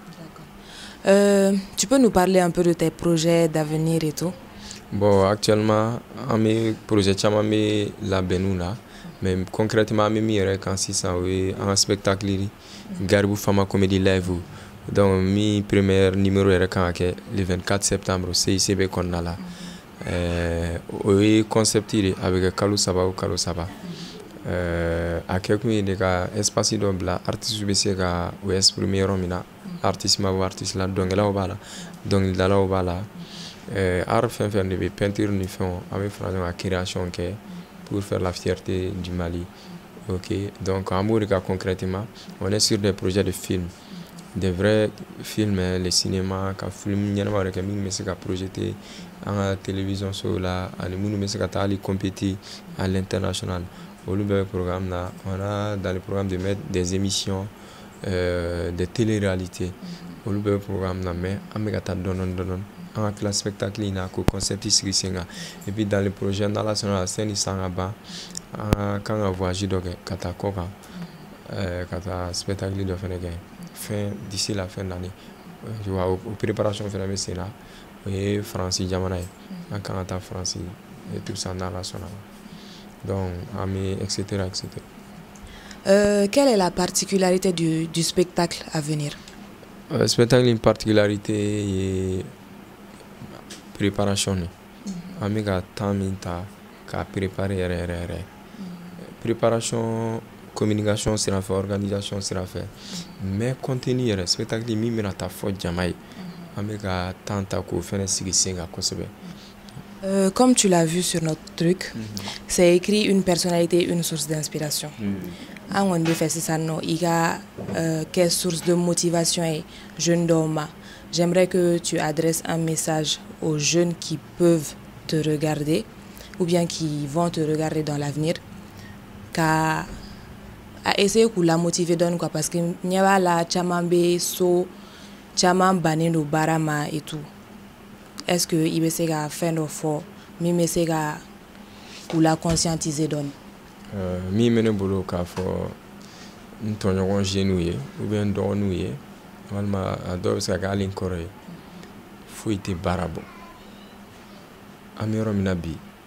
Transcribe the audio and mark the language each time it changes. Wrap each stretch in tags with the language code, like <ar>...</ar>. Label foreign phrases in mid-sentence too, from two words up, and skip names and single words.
<fr>Tu peux nous parler un peu de tes projets d'avenir et tout?</fr> <bm>Bon actuellement an bɛ projet caman bɛ labɛnniw la</bm> <fr>mais concrètement</fr> <bm>an bɛ min yɛrɛ kan sisan o ye an ka spectacle ye Garibou Fama Comedy Live donc mi</bm> <fr>premier numéro</fr> <bm>yɛrɛ kan ka kɛ</bm> <fr>le 24 septembre</fr> <bm>CICB kɔnɔna la o ye concept de a bɛ kɛ kalo saba o kalo saba a kɛ kun ye de ka espace dɔ bila artiste bɛ se ka o exprimer yɔrɔ min na artiste ma bɔ artiste la dɔnkɛlaw b'a la dɔnkilidalaw b'a la art fɛn fɛn de bɛ peinture ni fɛnw an bɛ fara ɲɔgɔn kan création kɛ</bm> <fr>pour faire la fierté du Mali. Ok, donc en Mourica concrètement, on est sur des projets de films, des vrais films, le cinéma, quand film</fr> <bm>ɲɛnama wɛrɛ kɛ minnu bɛ se ka projeter an ka télévision so la ani minnu bɛ se ka taa hali</bm> <fr>compéter à l'international.</fr> <bm>Olu bɛɛ bɛ programme na,</bm> <fr>on a dans le programme de mettre des émissions, des télé-réalités.</fr> <bm>Olu bɛɛ bɛ programme na mais an bɛ ka taa dɔɔni dɔɔni. An ka tila spectacle in na ko concept sigi sen kan</bm> <fr>et puis dans le projet</fr> <bm>n'ala sɔnna</bm> <fr>la scène</fr> <bm>san ka ban an kan ka voyage dɔ kɛ ka taa kɔ kan ka taa spectacle dɔ fɛnɛ kɛ</bm> <fr>d'ici la fin d'année tu vois</fr> <bm>o préparation fɛnɛ bɛ sen na o ye Faransi jamana ye an kan ka taa Faransi</bm> <fr>et tout ça</fr> <bm>n'ala sɔnna donc an bɛ etc.</bm> <fr>Quelle est la particularité du spectacle à venir?</fr> <bm>Spectacle</bm> <fr>une particularité</fr> <bm>ye préparation an bɛ ka temps min ta k'a préparer yɛrɛ préparation communication sira fɛ organisation sira fɛ mais contenu yɛrɛ spectacle min bɛna taa fɔ jama ye an bɛ ka temps ta k'o fɛnɛ sigi sen kan kosɛbɛ.</bm> <fr>Comme tu l'as vu sur notre truc, c'est écrit une personnalité, une source d'inspiration.</fr> <bm>An kɔni bɛ fɛ sisan nɔ i ka kɛ</bm> <fr>source de motivation</fr> <bm>ye jeune dɔw ma.</bm> <fr>J'aimerais que tu adresses un message aux jeunes qui peuvent te regarder ou bien qui vont te regarder dans l'avenir à essayer</fr> <bm>k'u la motiver dɔɔni</bm> <fr>quoi parce que</fr> <bm>ɲɛ b'a la caman bɛ so caman bannen don baara ma</bm> <fr>et tout. Est-ce que</fr> <bm>i bɛ se ka fɛn dɔ fɔ min bɛ se ka k'u la conscientiser dɔɔni? Min bɛ ne bolo k'a fɔ n tɔɲɔgɔn jeunes ye ou bien n dɔgɔninw ye walima a dɔw bɛ se ka kɛ hali n kɔrɔ ye foyi tɛ baara bɔ an bɛ yɔrɔ min na bi</bm>